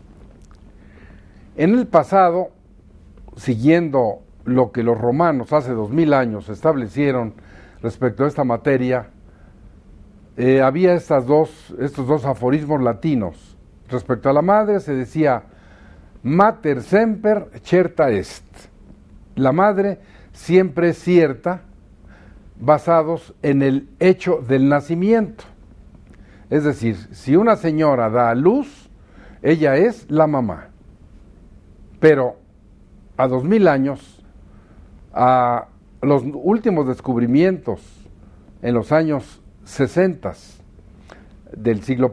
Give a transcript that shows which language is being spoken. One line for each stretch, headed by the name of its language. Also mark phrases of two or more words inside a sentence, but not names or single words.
Spanish: En el pasado, siguiendo lo que los romanos hace 2000 años establecieron respecto a esta materia, había estos dos aforismos latinos.
Latin: Respecto a la madre se decía mater semper certa est,
Spanish: la madre siempre es cierta, basados en el hecho del nacimiento. Es decir, si una señora da a luz, ella es la mamá. Pero a 2000 años, a los últimos descubrimientos en los años 60 del siglo